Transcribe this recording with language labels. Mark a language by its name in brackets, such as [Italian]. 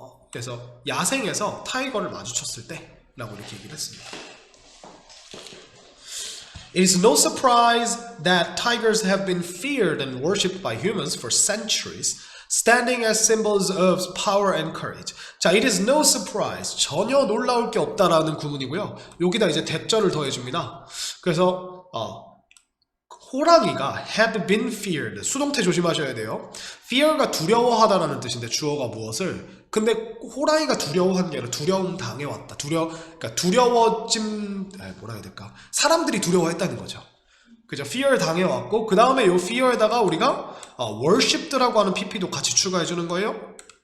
[Korean] 그래서 야생에서 타이거를 마주쳤을 때 라고 이렇게 얘기를 했습니다. [English] It is no surprise that tigers have been feared and worshipped by humans for centuries, standing as symbols of power and courage. 자, it is no surprise. [Korean] 전혀 놀라울 게 없다라는 구문이고요. 여기다 이제 대절을 더해줍니다. 그래서 호랑이가 [English] had been feared. [Korean] 수동태 조심하셔야 돼요. fear가 두려워하다라는 뜻인데 주어가 무엇을? 근데 호랑이가 두려워한 게 아니라 두려움 당해왔다. 그러니까 두려워짐, 뭐라 해야 될까? 사람들이 두려워했다는 거죠. 그죠? fear 당해왔고, 그 다음에 요 fear에다가 우리가 worshiped라고 하는 pp도 같이 추가해 주는 거예요.